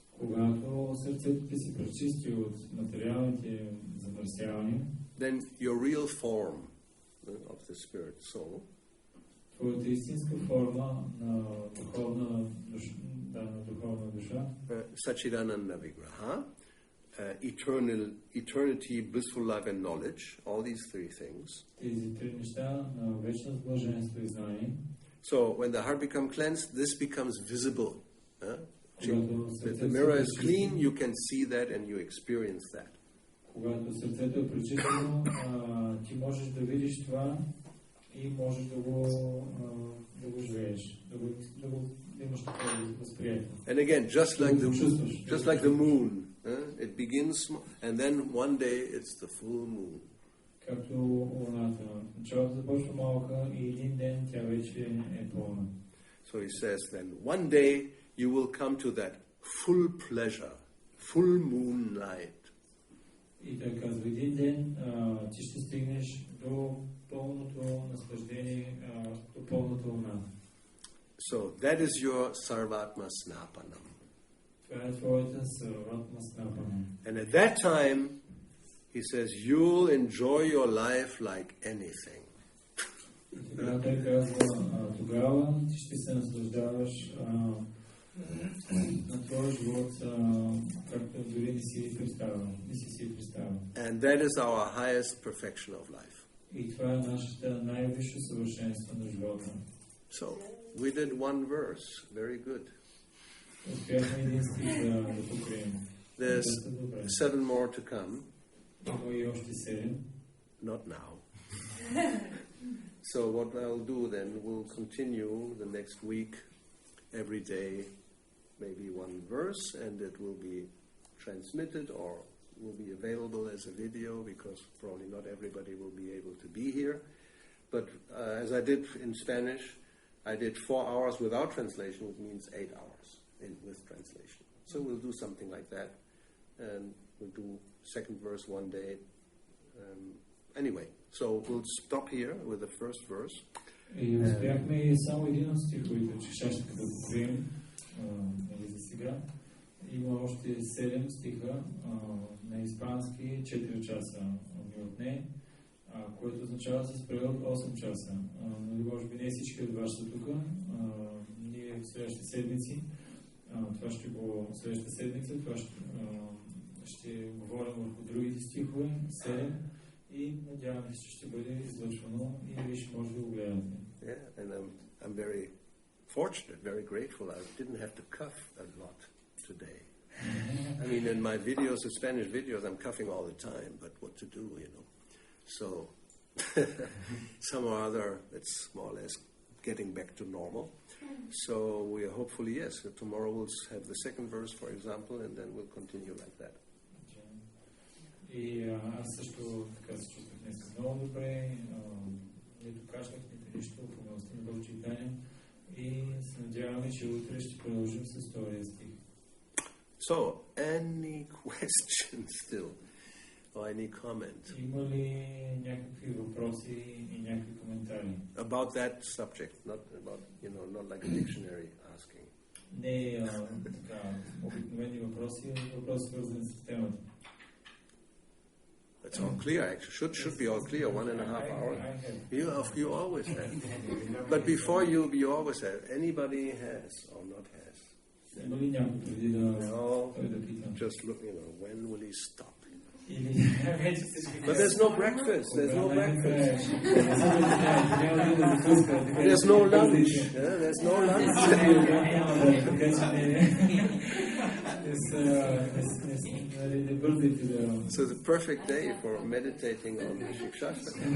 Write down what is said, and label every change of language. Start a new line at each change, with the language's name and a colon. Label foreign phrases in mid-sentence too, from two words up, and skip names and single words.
English: then your real form of the spirit soul Sachidananda Vigraha, eternity, blissful life and knowledge, all these three things. So when the heart becomes cleansed, this becomes visible. The mirror is clean, you can see that and you experience that.
Bulgarian: И можеш да го живееш, да го имаш такова възприятие.
English: And again, just like the moon, it begins and then one day it's the full moon.
Bulgarian: Както луната, началото започва малка и един ден тя вече е пълна.
English: So he says then, one day you will come to that full pleasure, full moonlight.
Bulgarian: И той казва, един ден ти ще стигнеш до пълното наслаждение, до пълната луна.
English: So that is your Sarvatma Snapanam.
Bulgarian: Това е твоята Sarvatma Snapanam.
English: And at that time, he says, you'll enjoy your life like anything.
Bulgarian: И тогава той казва, тогава ти ще се наслаждаваш на твоя живот, както дори не си представил.
English: And that is our highest perfection of life.
Bulgarian: И това е нашата най-висше съвършенство на живота.
English: So, we did one verse. Very good.
Bulgarian: Успяхме един стих да покрием.
English: There's 7 more to come.
Bulgarian: Има и още 7.
English: Not now. So what I'll do then, we'll continue the next week, every day, maybe one verse, and it will be transmitted or will be available as a video because probably not everybody will be able to be here. But as I did in Spanish, I did 4 hours without translation, which means 8 hours with translation. So we'll do something like that, and we'll do second verse one day. Anyway, so we'll stop here with the first verse.
Bulgarian: И успяхме само един от стиховете, че ще да покрием за сега. Има още 7 стиха на испански, 4 часа ми отне, което означава с превод 8 часа. Може би не всички от вас са тук. Ние в следващите седмици, това ще го следващата седмица, това ще говорим върху другите стихове, 7, и надяваме се, че ще бъде излъчвано и вие ще може да го гледате.
English: Yeah, and I'm very fortunate, very grateful. I didn't have to cough a lot today. I mean, in my videos, the Spanish videos, I'm coughing all the time, but what to do, you know? So, some or other, it's more or less getting back to normal. So, we are hopefully, yes, tomorrow we'll have the second verse, for example, and then we'll continue like that.
Bulgarian: И аз също така се чувствах днес много добре, нито кашлях, нито нищо, в областта на Бог читание. И се надяваме, че утре ще продължим с втория стих.
English: So, any questions still? Or any comment?
Bulgarian: Има ли някакви въпроси и някакви коментари?
English: About that subject, not about, not like a dictionary asking.
Bulgarian: Не така обикновени въпроси, а въпроси свързани с темата.
English: It's all clear, actually. Should be all clear, 1.5 hours. You always have. But before you always have. Anybody has or not has.
Bulgarian: Има ли някой преди да пита?
English: Just look, when will he stop? But there's no breakfast. There's no breakfast. There's no lunch. Yeah, there's no lunch. So it's a perfect day for meditating on Siksastaka.